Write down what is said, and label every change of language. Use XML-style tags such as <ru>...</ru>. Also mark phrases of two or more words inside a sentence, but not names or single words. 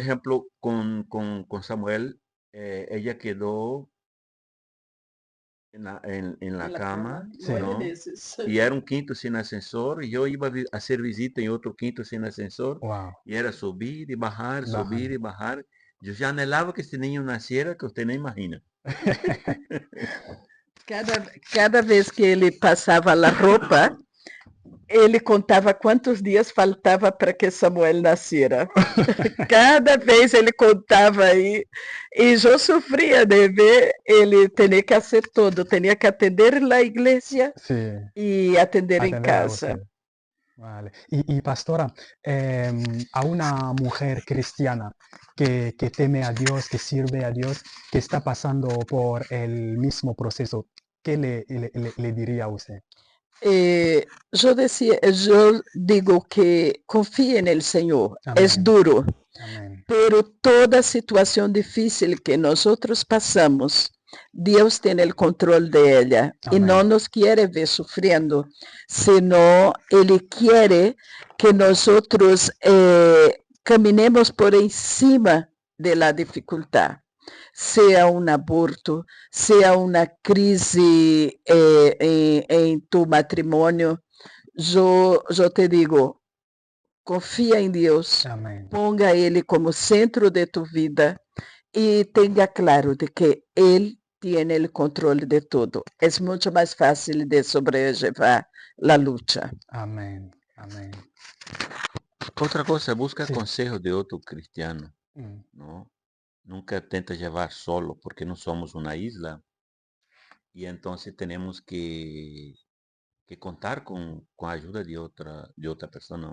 <es>ejemplo, con Samuel, ella quedó en la En la cama cama, Sí. 9 meses. y era un quinto sin ascensor, y yo iba a hacer visita en otro quinto sin ascensor, Wow. y era subir y bajar, subir Bajan. y bajar. Yo ya anhelaba que este niño naciera, que usted no imagina.</es> <pt>Cada vez que ele passava a roupa, ele contava quantos dias faltava para que Samuel nascera. Cada vez ele contava aí, e eu sofria de ver ele ter que fazer tudo, tinha que atender na igreja Sí, e atender em</pt> <es>atenderla a casa. usted. Vale. Y pastora, a una mujer cristiana que teme a Dios, que sirve a Dios, que está pasando por el mismo proceso, ¿qué le diría a usted?</es> <pt>Eu digo que confie no Senhor, é Amén, duro, amén. pero toda situação difícil que nós passamos, Deus tem o controle dela e não Amén, nos quer ver sofrendo, senão Ele quer que nós caminemos por cima da dificuldade, seja um aborto, seja uma crise em tu matrimônio. Eu te digo, confia em Deus, amén, ponga Ele como centro de tu vida e tenha claro de que Ele tem o controle de tudo. É muito mais fácil de sobrellevar a luta. amén, amén.</pt> <es>Otra cosa, busca Sí, consejos de otro cristiano, mm, ¿no? Nunca intenta llevar solo, porque no somos una isla y entonces tenemos que contar con ayuda de otra persona,</es>